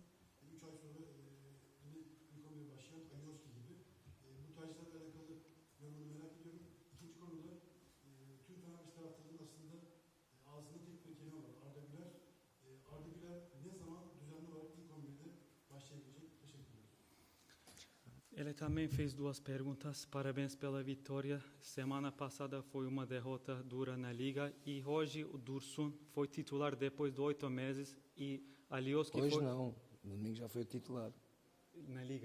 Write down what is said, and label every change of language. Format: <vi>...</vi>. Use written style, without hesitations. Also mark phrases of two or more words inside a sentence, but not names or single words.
<tr>3 ay sonra yine ilk 11 başlayan Alioski gibi. Bu tercihlerle alakalı yorumunu merak ediyorum. İkinci konuda tüm Fenerbahçe taraftarının aslında ağzında tek bir kelime var. Arda Güler. Arda Güler ne zaman düzenli olarak ilk 11'de başlayabilecek? Teşekkür ederim.</tr> <pt>Ele também fez duas perguntas. Parabéns pela vitória. Semana passada foi uma derrota dura na Liga e hoje o Dursun foi titular depois de 8 meses e Alioski Hoje foi não, domingo já foi titular. na Liga.</pt>